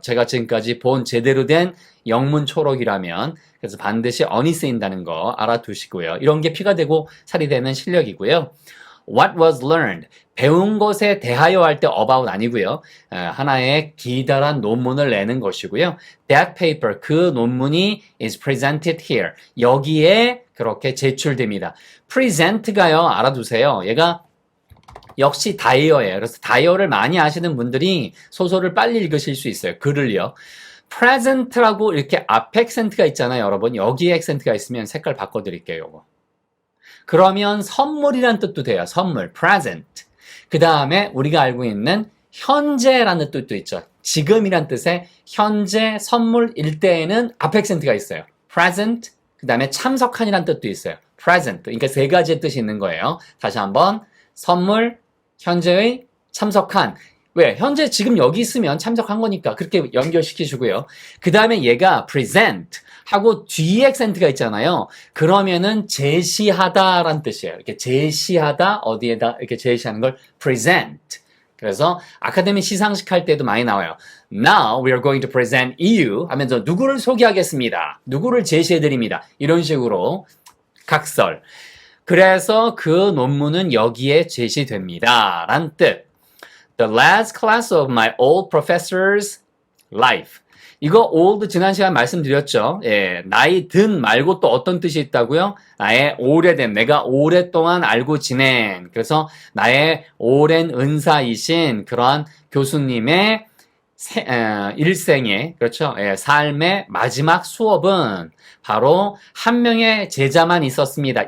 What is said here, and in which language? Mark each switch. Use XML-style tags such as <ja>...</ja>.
<ko>제가 지금까지 본 제대로 된 영문 초록이라면, 그래서 반드시 on이 쓰인다는 거 알아두시고요. 이런 게 피가 되고 살이 되는 실력이고요.</ko> <en>What was learned.</en> <ko>배운 것에 대하여 할 때 about 아니고요. 하나의 기다란 논문을 내는 것이고요.</ko> <en>That paper,</en> <ko>그 논문이</ko> <en>is presented here.</en> <ko>여기에 그렇게 제출됩니다. present가요, 알아두세요. 얘가 역시 다이어예요. 그래서 다이어를 많이 아시는 분들이 소설을 빨리 읽으실 수 있어요. 글을요. present라고 이렇게 앞에 액센트가 있잖아요, 여러분. 여기에 액센트가 있으면 색깔 바꿔드릴게요, 요거. 그러면 선물이란 뜻도 돼요. 선물, present. 그 다음에 우리가 알고 있는 현재라는 뜻도 있죠. 지금이란 뜻의 현재 선물일 때에는 앞 액센트가 있어요. present, 그 다음에 참석한이란 뜻도 있어요. present. 그러니까 세 가지의 뜻이 있는 거예요. 다시 한번 선물, 현재의 참석한. 왜? 현재 지금 여기 있으면 참석한 거니까 그렇게 연결시키시고요. 그 다음에 얘가 present 하고 뒤에 액센트가 있잖아요. 그러면은 제시하다라는 뜻이에요. 이렇게 제시하다, 어디에다 이렇게 제시하는 걸 present. 그래서 아카데미 시상식 할 때도 많이 나와요.</ko> <en>Now we are going to present you</en> <ko>하면서 누구를 소개하겠습니다. 누구를 제시해드립니다. 이런 식으로 각설. 그래서 그 논문은 여기에 제시됩니다. 란 뜻.</ko> <en>The last class of my old professor's life.</en> <ko>이거 old 지난 시간 말씀드렸죠. 예, 나이 든 말고 또 어떤 뜻이 있다고요? 나의 오래된, 내가 오랫동안 알고 지낸, 그래서 나의 오랜 은사이신 그러한 교수님의 일생의, 그렇죠? 예, 삶의 마지막 수업은 바로 한 명의 제자만 있었습니다.</ko>